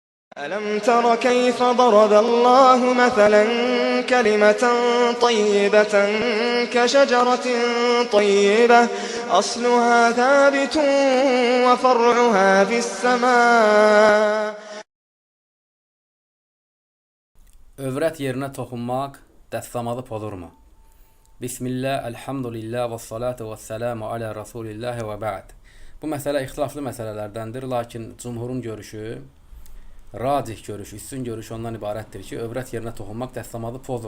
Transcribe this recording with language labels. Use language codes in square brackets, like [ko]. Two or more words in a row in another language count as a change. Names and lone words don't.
[ar] ألم تر كيف ضرب الله مثلا كلمة طيبة كشجرة طيبة أصلها ثابت وفرعها في السماء. [az] Övrət yerinə toxunmaq dəstəmalı pozurmu? [ar] بسم الله، الحمد لله والصلاة والسلام على رسول الله وبعد. [az] Bu məsələ ixtilaflı məsələlərdəndir, lakin cumhurun görüşü, racih görüş, üstün görüş ondan ibarətdir ki, övrət yerinə toxunmaq dəstəmalı pozur.